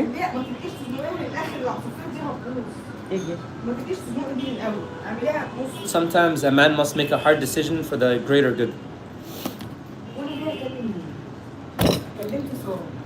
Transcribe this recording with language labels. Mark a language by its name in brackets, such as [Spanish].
[Arabic] لا ما تبقيش تزنقي من الاخر العصافير دي هتبوظ. ايه دي؟ ما تبقيش تزنقي دي من الاول. اعمليها نص. [English] Sometimes a man must make a hard decision for the greater good. [Arabic] وانا جايه اكلم مين؟ كلمت ساره.